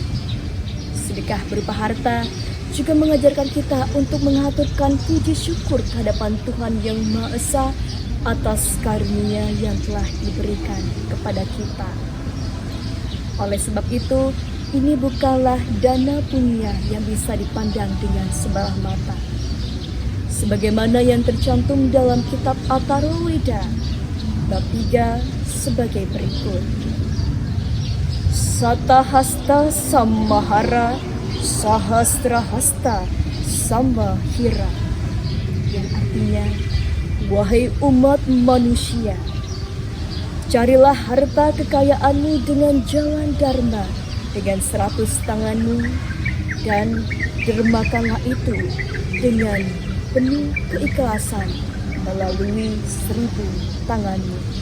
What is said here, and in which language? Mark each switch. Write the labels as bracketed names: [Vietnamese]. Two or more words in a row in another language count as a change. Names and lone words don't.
[Indonesian] Sedekah berupa harta juga mengajarkan kita untuk mengaturkan puji syukur kehadapan Tuhan Yang Maha Esa atas karunia yang telah diberikan kepada kita. Oleh sebab itu, ini bukanlah dana punya yang bisa dipandang dengan sebelah mata. Sebagaimana yang tercantum dalam kitab Atharwaveda bab 3 sebagai berikut. [Sanskrit] शतहस्त समाहर, सहस्रहस्त संकिर, [Indonesian] yang artinya, wahai umat manusia, carilah harta kekayaanmu dengan jalan dharma, dengan 100 tanganmu, dan dermakanlah itu dengan penuh keikhlasan melalui 1000 tanganmu.